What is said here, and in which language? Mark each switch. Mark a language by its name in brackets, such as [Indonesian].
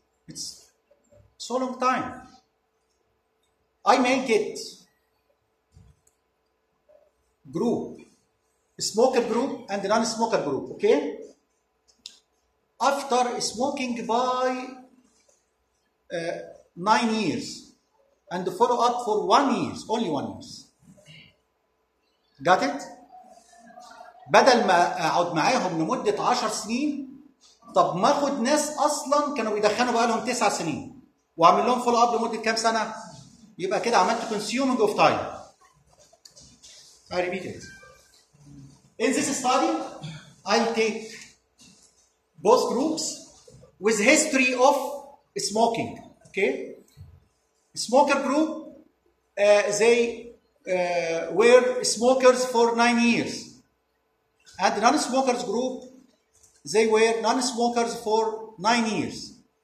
[English] It's so long time. I may get group, smoker group, and the non-smoker group. Okay. After smoking by 9 years and follow up for 1 year, only 1 year. Got it? [Arabic] بدل ما اقعد معاهم لمده 10 سنين, طب ما اخد ناس اصلا كانوا بيدخنوا بقى لهم 9 سنين واعمل لهم follow up لمده كام سنه؟ يبقى كده عملت consuming of time. I repeat it. [English] In this study, I'll take both groups with history of smoking. Okay, smoker group, they were smokers for 9 years, and non-smokers group, they were non-smokers for 9 years.